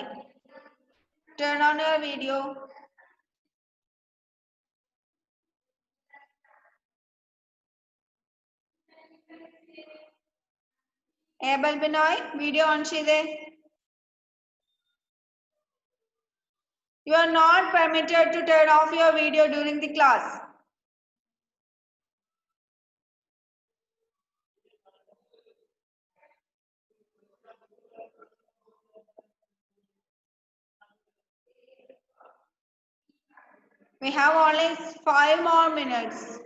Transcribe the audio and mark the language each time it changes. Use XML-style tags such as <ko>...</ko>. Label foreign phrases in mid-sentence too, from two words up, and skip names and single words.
<en>Turn on your video. Abel Binoy, video on ചെയ്തേ. You are not permitted to turn off your video during the class. We have only 5 more minutes.</en>